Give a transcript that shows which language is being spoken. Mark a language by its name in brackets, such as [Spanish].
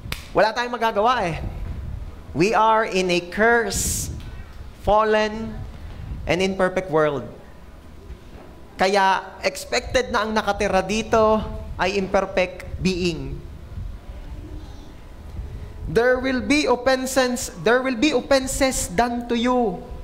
[Filipino] Wala tayong magagawa eh. [English] We are in a cursed, fallen, and imperfect world. [Filipino] Kaya expected na ang nakatira dito ay imperfect being. [English] There will be offenses done to you.